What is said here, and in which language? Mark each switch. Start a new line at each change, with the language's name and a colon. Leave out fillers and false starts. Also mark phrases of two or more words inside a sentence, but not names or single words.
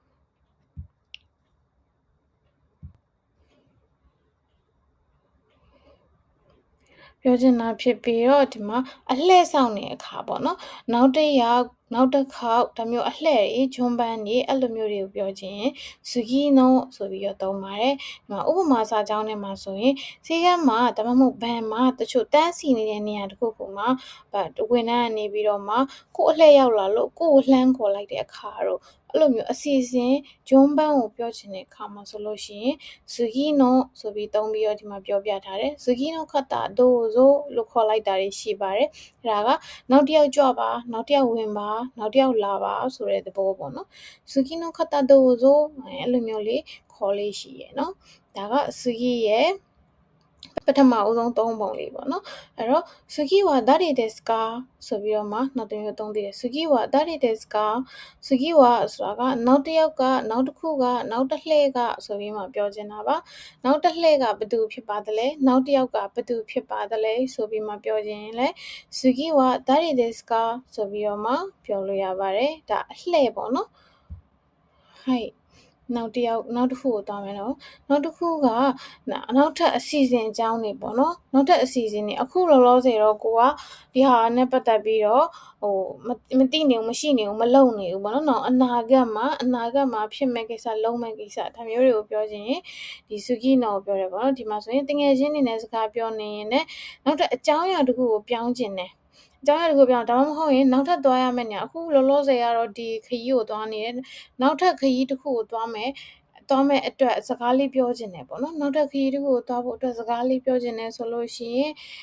Burmese: ပြောချင်တာဖြစ်ပြီးတော့ဒီမှာအလှည့်ဆောင်တဲ့အခါပေါ့နော်နောက်တစ်ခေါက်ဒါမျိုးအလှည့်တွေဂျွန်ပန်းတွေအဲ့လိုမျိုးတွေကိုပြောချင်
Japanese: 次の
Burmese: ဆိုပြီးတော့သုံးပါတယ်ဒီမှာဥပမာစာကြောင်းထဲမှာဆိုရင်ဆေးကမ်းမှာဒါမှမဟုတ်ဘဏ်မှာတချို့တန်းစီနေတဲ့နေရာတစ်ခုမှာ ဝန်ထမ်းကနေပြီးတော့မှကို့အလှည့်ရောက်လာလို့ကို့ကိုလှမ်းခေါ်လိုက်တဲ့အခါတော့အဲ့လိုမျိုးအစီအစဉ်ဂျွန်ပန်းကိုပြောချင်တဲ့အခါမှာဆိုလို့ရှိရင်
Japanese: 次の
Burmese: ဆိုပြီးသုံးပြီးတော့ဒီမှာပြောပြထားတယ်
Japanese: 次の方どうぞ
Burmese: လို့ခေါ်လိုက်တာတွေရှိပါတယ်အဲ့ဒါကနောက်တစ်ယောက်ကြွပါနောက်တစ်ယောက်ဝင်ပါနောက်တစ်ယောက်လာပါဆိုတဲ့သဘောပေါ့နော်
Japanese: 次の方どうぞ
Burmese: အဲ့လိုမျိုးလေးခေါ်လေးရှိရယ်နော်ဒါကsugiရဲ့ပထမအဆုံးသုံးပုံလေးပေါ့နော်အဲ့တော့
Japanese: 次は誰ですか
Burmese: ဆိုပြီးတော့မှနောက်တစ်မျိုးသုံးသေးတယ်
Japanese: 次は誰ですか次は
Burmese: ဆိုတာကနောက်တစ်ယောက်ကနောက်တစ်ခုကနောက်တစ်လှည့်ကဆိုပြီး မှပြောချင်တာပါနောက်တစ်လှည့်ကဘယ်သူဖြစ်ပါသလဲနောက်တစ်ယောက်ကဘယ်သူဖြစ်ပါသလဲဆိုပြီးမှပြောချင်ရင်လေ
Japanese: 次は誰ですか
Burmese: ဆိုပြီးတော့မှပြောလို့ရပါတယ်ဒါအလှ ည့်ပေါ့နော်ဟိုက်နောက်တစ်ခုကိုသွားမယ်နော်နောက်တစ်ခုကနောက်ထပ်အစီအစဉ်အကြောင်းတွေပေါ့နော်နောက်ထပ်အစီအစဉ်တွေအခုလောလောဆယ်တော့ ကိုကဒီဟာနဲ့ပတ်သက်ပြီးတော့မသိနေဘူးမရှိနေဘူးမလုံနေဘူးပေါ့နော်အနာဂတ်မှာဖြစ်မဲ့ကိစ္စလုံမဲ့ကိစ္စဒါမျိုးတွေကိုပြောချင်ရင်ဒီ
Japanese: 次の
Burmese: ကိုပြောတယ်ပေါ့နော်ဒီမှာဆိုရင်တငယ်ချင်းတွေနဲ့စကားပြောနေရင်လည်းနောက်ထပ်အကြောင်းအရာတစ်ခုကိုပြောင်းချင်တယ်အကြောင်းအရာတစ်ခုပြောင်းဒါမှမဟုတ်ရင်နောက်ထပ်သွားရမယ့်နေရာအခုလောလောဆယ်ကတော့ဒီခရီးကိုသွားနေတယ်နောက်ထပ်ခရီးတစ်ခုကိုသွားမယ်သွားမဲ့အတွက်စကားလေးပြောချင်တယ်ပေါ့နော်နောက်ထပ်ခရီးတစ်ခုကိုသွားဖို့အတွက်စကားလေးပြောချင်တယ်ဆိုလို့ရှိရင်